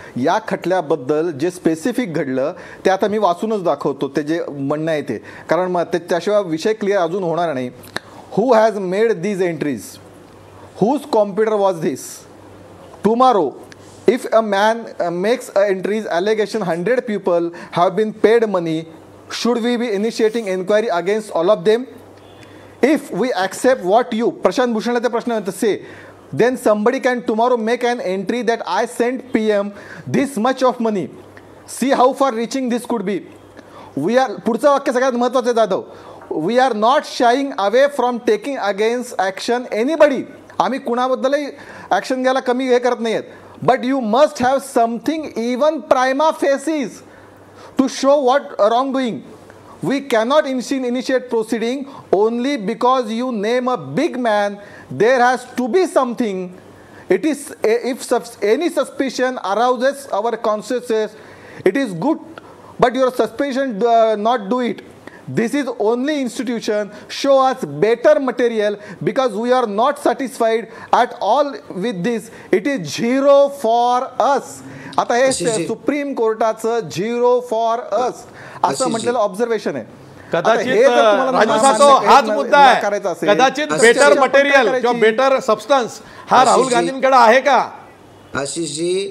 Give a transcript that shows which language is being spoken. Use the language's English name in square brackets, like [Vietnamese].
[Marathi] या खटल्याबद्दल जे स्पेसिफिक घडलं ते आता मी वाचूनच दाखवतो ते जे म्हणणं आहे ते कारण मग त्याशिवाय विषय क्लिअर अजून होणार नाही. [English] Who has made these entries whose computer was this tomorrow if a man makes a entries allegation 100 people have been paid money should we be initiating inquiry against all of them? If we accept what you Prashant Bhushan [Marathi] ते प्रश्न [English] say then somebody can tomorrow make an entry that I sent PM this much of money. See how far reaching this could be. We are [Marathi] पुढचं वाक्य सगळ्यात महत्त्वाचं आहे Jadhav. [English] We are not shying away from taking against action anybody. [Marathi] आम्ही कुणाबद्दलही action घ्यायला कमी हे करत नाहीयेत. [English] But you must have something even prima facie to show what wrongdoing. We cannot initiate proceeding only because you name a big man. There has to be something. It is if any suspicion arouses our consciences, it is good, but your suspicion not do it. This is only institution. Show us better material because we are not satisfied at all with this. It is 0 for us. [Marathi] आता हे supreme कोर्टाचं [English] 0 for us [Marathi] असं म्हटलेलं observation आहे. कदाचित राजू सातव हाच मुद्दा आहे. कदाचित बेटर मटेरियल किंवा बेटर सबस्टन्स हा राहुल गांधींकडे आहे का आशिषजी